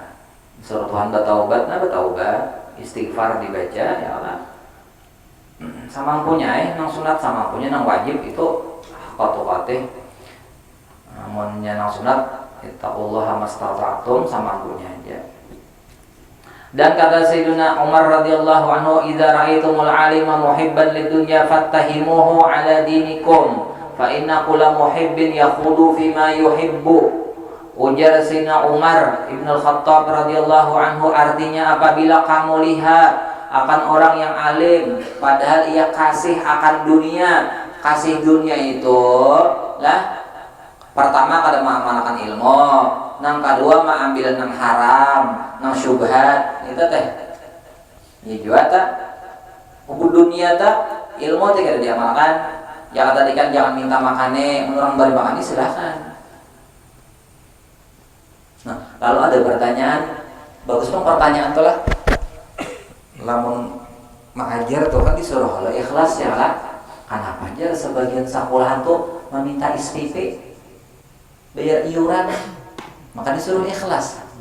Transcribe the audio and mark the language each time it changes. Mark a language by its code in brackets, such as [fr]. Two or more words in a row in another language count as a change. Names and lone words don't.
[id] Suruh Tuhan bertaubat, istighfar dibaca ya Allah. [bjn] Samampunya nang sunat samampunya nang wajib itu qatu-qatih. Namunnya nang sunat [ar] اتقوا الله ما استطعتم [bjn] samampunya aja. [id] Dan kata Sayyidina Umar [ar] رضي الله عنه، إذا رأيتم العالم محبا للدنيا فاتهموه على دينكم، فإن كل محب يخوض فيما يحب." [bjn] Ujar Sayyidina Umar Ibn Al-Khattab [ar] رضي الله عنه, [bjn] artinya apabila kamu lihat akan orang yang alim padahal ia kasih akan dunia, kasih dunia itu lah pertama kada mengamalkan ilmu, nang kedua mengambil nang haram, nang syubhat, itu teh ya juga tak dunia tak ilmu teh kada diamalkan. Ya tadi kan jangan minta makane, orang bari makane silahkan. Nah, lalu ada pertanyaan, bagus dong pertanyaan tuh lah. Lamun mengajar tuh kan disuruh lo ikhlas ya lah. Kenapa aja sebagian sekolahan tuh meminta SPP, bayar iuran, maka disuruh ikhlas.